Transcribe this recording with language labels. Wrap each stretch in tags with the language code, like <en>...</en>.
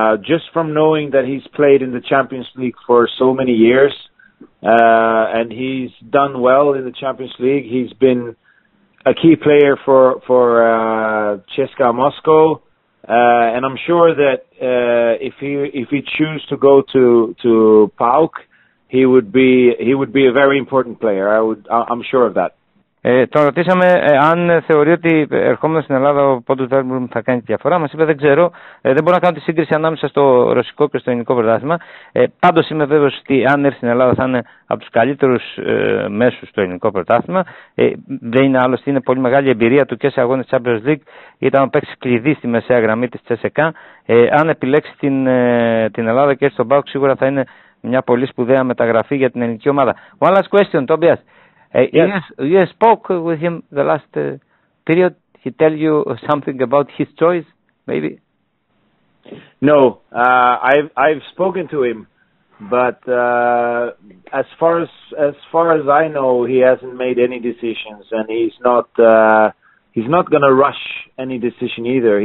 <en>Just from knowing that he's played in the Champions League for so many years, and he's done well in the Champions League. He's been a key player for CSKA Moscow. And I'm sure that if he choose to go to PAOK, he would be a very important player. I'm sure of that.</en> <el>Τον ρωτήσαμε αν θεωρεί ότι ερχόμενος στην Ελλάδα ο Πόντους Βέρμπλουμ θα κάνει τη διαφορά. Μας είπε δεν ξέρω, δεν μπορώ να κάνω τη σύγκριση ανάμεσα στο ρωσικό και στο ελληνικό πρωτάθλημα. Πάντως είμαι βέβαιος ότι αν έρθει στην Ελλάδα θα είναι από τους καλύτερους μέσους στο ελληνικό πρωτάθλημα. Δεν είναι άλλωστε, είναι πολύ μεγάλη εμπειρία του και σε αγώνες Champions League. Ήταν ο παίκτης κλειδί στη μεσαία γραμμή της CSKA. Αν επιλέξει την Ελλάδα και έρθει στον ΠΑΟΚ, σίγουρα θα είναι μια πολύ σπουδαία μεταγραφή για την ελληνική ομάδα.</el> <en>One last question, Tobias. Yes. You spoke with him the last period. He tell you something about his choice, maybe? No, I've spoken to him, but as far as I know, he hasn't made any decisions, and he's not going to rush any decision either.</en>